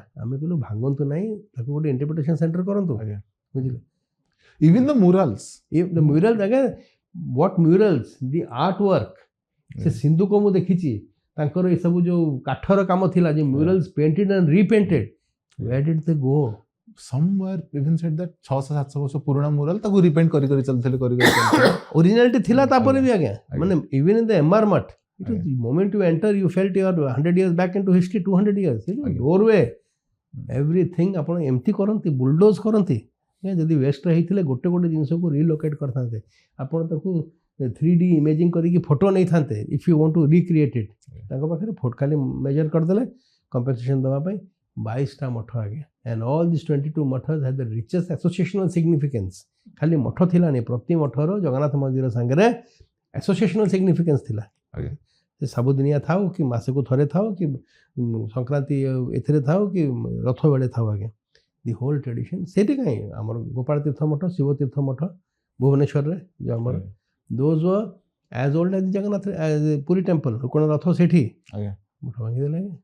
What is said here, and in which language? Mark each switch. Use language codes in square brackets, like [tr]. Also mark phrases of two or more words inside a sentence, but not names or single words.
[or] ଆମେ କହିଲୁ ଭାଙ୍ଗନ୍ତୁ ନାହିଁ, ତାକୁ ଗୋଟେ [en] interpretation center [or] କରନ୍ତୁ ଆଜ୍ଞା, ବୁଝିଲେ। [en] even the murals, the murals ଆଜ୍ଞା, what murals, the art work. [or] ସେ ସିନ୍ଧୁକ ମୁଁ ଦେଖିଛି, ତାଙ୍କର ଏସବୁ ଯେଉଁ କାଠର କାମ ଥିଲା, ଯେ [en] murals painted and repainted, where did they go? somewhere even said that [or] 600-700 ବର୍ଷ ପୁରୁଣା ମ୍ୟୁରାଲ ତାକୁ ରିପେଣ୍ଟ କରି ଚାଲିଥିଲେ, ଓରିଜିନାଲିଟି ଥିଲା ତାପରେ ବି ଆଜ୍ଞା। ମାନେ [en] even in the [or] ଏମ୍ଆର୍ ମଠ, [en] it was the moment you enter you felt you are 100 years back into history, 200 years, doorway, everything [or] ଆପଣ ଏମିତି କରନ୍ତି, ବୁଲଡୋଜ୍ କରନ୍ତି। ଯଦି ୱେଷ୍ଟରେ ହେଇଥିଲେ ଗୋଟେ ଗୋଟେ ଜିନିଷକୁ ରିଲୋକେଟ୍ କରିଥାନ୍ତେ, ଆପଣ ତାକୁ [en] 3D imaging [or] କରିକି ଫଟୋ ନେଇଥାନ୍ତେ, [en] if you want to recreate it. [or] ତାଙ୍କ ପାଖରେ ଫଟୋ ଖାଲି ମେଜର କରିଦେଲେ କମ୍ପେନସେସନ୍ ଦେବା ପାଇଁ 22ଟା ମଠ ଆଜ୍ଞା। [en] and all these 22 mathas had the richest associational significance। [or] ଖାଲି ମଠ ଥିଲାନି, ପ୍ରତି ମଠର ଜଗନ୍ନାଥ ମନ୍ଦିର ସାଙ୍ଗରେ [en] associational significance [or] ଥିଲା। ସେ ସବୁଦିନିଆ ଥାଉ କି ମାସକୁ ଥରେ ଥାଉ କି ସଂକ୍ରାନ୍ତି ଏଥିରେ ଥାଉ କି ରଥ ବେଳେ ଥାଉ ଆଜ୍ଞା, [en] the whole tradition [or] ସେଇଠି କାହିଁ। ଆମର ଗୋପାଳ ତୀର୍ଥ ମଠ, ଶିବ ତୀର୍ଥ ମଠ ଭୁବନେଶ୍ୱରରେ ଯେଉଁ ଆମର, [en] those were as old as Jagannath Puri temple, [or] କ'ଣ ରଥ ସେଠି, ମଠ ଭାଙ୍ଗିଦେଲେ ଆଜ୍ଞା।